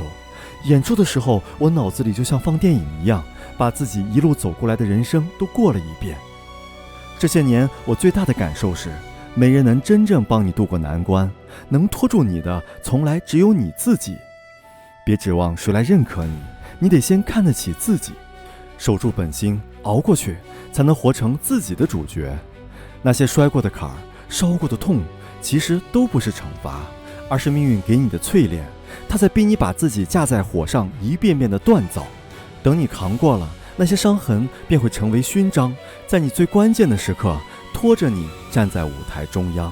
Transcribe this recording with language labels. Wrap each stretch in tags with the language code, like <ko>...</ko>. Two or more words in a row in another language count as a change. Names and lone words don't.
<zh>演出的時候，我腦子裡就像放電影一樣，把自己一路走過來的人生都過了一遍。這些年我最大的感受是，沒人能真正幫你渡過難關，能拖住你的從來只有你自己。別指望誰來認可你，你得先看得起自己，守住本心，熬過去，才能活成自己的主角。那些摔過的坎兒，燒過的痛，其實都不是懲罰，而是命運給你的淬煉。它在逼你把自己架在火上，一遍遍的鍛造。等你扛過了，那些傷痕便會成為勳章，在你最關鍵的時刻，拖着你站在舞台中央。</zh>